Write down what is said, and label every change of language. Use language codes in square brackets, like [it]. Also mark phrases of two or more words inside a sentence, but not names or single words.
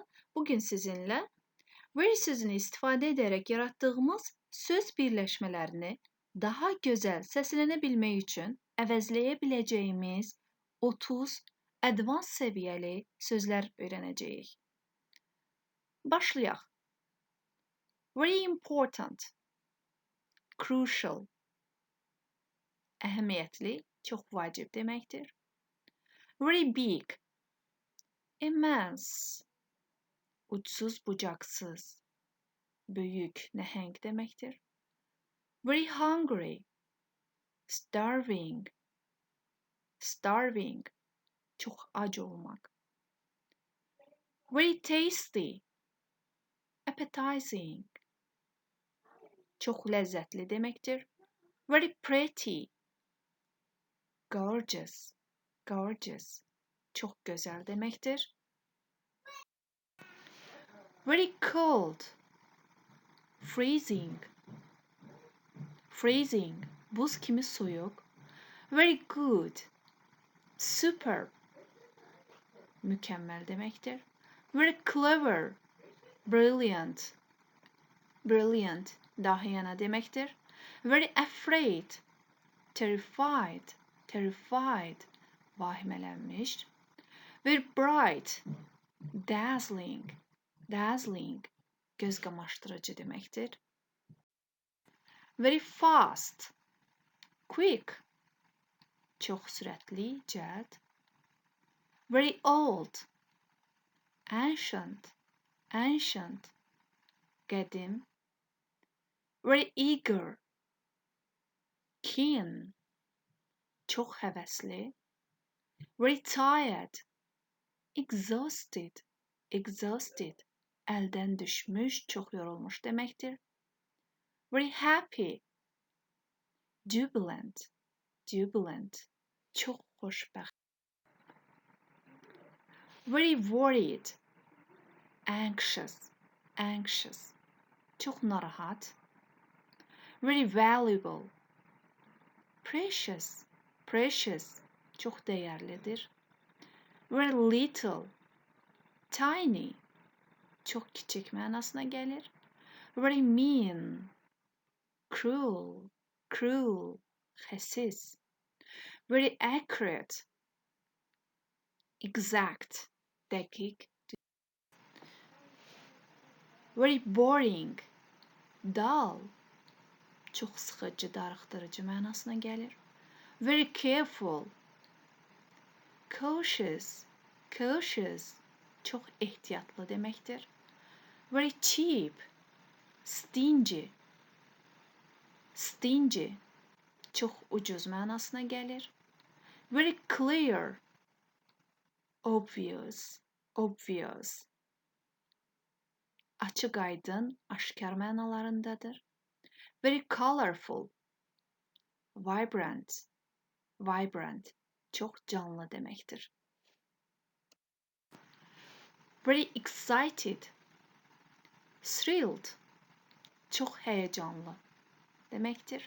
[az] Bugün sizinlə where sözünü istifadə edərək yaratdığımız söz birləşmələrini daha gözəl səslənə bilmək üçün əvəzləyə biləcəyimiz 30 advanced səviyyəli sözlər öyrənəcəyik. Başlayaq. [en] Very important, crucial, [az] əhəmiyyətli, çox vacib deməkdir. [en] Very big, immense, [az] uçsuz bucaqsız, böyük, nəhəng deməkdir. [en] Very hungry, starving, [az] çox ac olmaq. [en] Very tasty, appetizing, [az] çox ləzzətli deməkdir. [en] Very pretty, gorgeous, [az] çox gözəl deməkdir. [en] Very cold, freezing, [az] buz kimi soyuq. [en] Very good, super, [az] mükəmməl deməkdir. [en] Very clever, brilliant, [az] dahiyana deməkdir. [en] Very afraid, terrified, vahimələnmiş. Very bright, dazzling, [az] göz qamaşdırıcı deməkdir. [en] Very fast, quick, [az] çox sürətli, cəld. [en] Very old, ancient, qədim. Very eager, keen, [az] çox həvəsli. [en] Very tired, exhausted, [az] əldən düşmüş, çox yorulmuş deməkdir. [en] Very happy, jubilant, [az] çox xoşbəxt. [en] Very worried, anxious, [az] çox narahat. [en] Very valuable, precious, [az] çox dəyərlidir. [en] Very little, tiny, [az] çox kiçik mənasına gəlir. [en] Very mean, cruel, xəsis. Very accurate, exact, dəqiq. Very boring, dull, [az] çox sıxıcı, darıxdırıcı mənasına gəlir. [en] Very careful, cautious, [az] çox ehtiyatlı deməkdir. [en] Very cheap, stingy, [az] çox ucuz mənasına gəlir. [en] Very clear, obvious, [az] açıq aydın, aşkar mənalarındadır. [en] Very colorful, vibrant, [az] çox canlı deməkdir. [en] Very excited, thrilled, [az] çox həyəcanlı deməkdir.